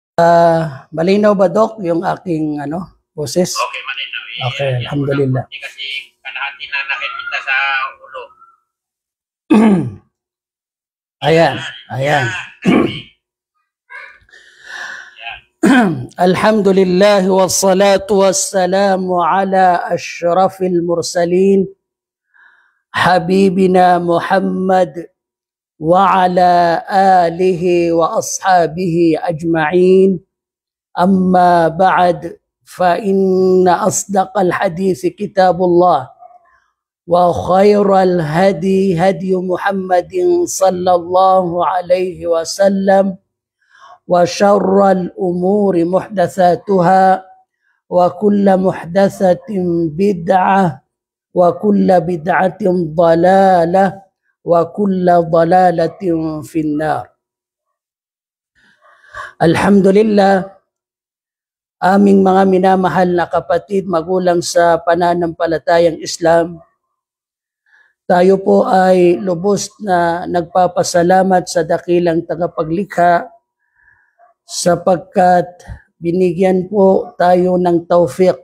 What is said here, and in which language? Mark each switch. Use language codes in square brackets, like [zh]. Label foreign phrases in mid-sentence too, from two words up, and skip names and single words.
[tl] Malinaw ba, Doc, yung aking boses? Okay, malinaw. Okay, alhamdulillah. Kasi kalahati na nakikita sa ulo. Ayan. [ar] الحمد لله والصلاة والسلام على أشرف المرسلين حبيبنا محمد وعلى آله وأصحابه أجمعين. أما بعد، فإن أصدق الحديث كتاب الله وخير الهدي هدي محمد صلى الله عليه وسلم وشر الأمور محدثاتها وكل محدثة بدعة وكل بدعة ضلالة وكل ضلالة في النار. Alhamdulillah, [tl] aming mga minamahal na kapatid, magulang sa pananampalatayang Islam, tayo po ay lubos na nagpapasalamat sa dakilang tagapaglikha sapagkat binigyan po tayo ng tawfiq.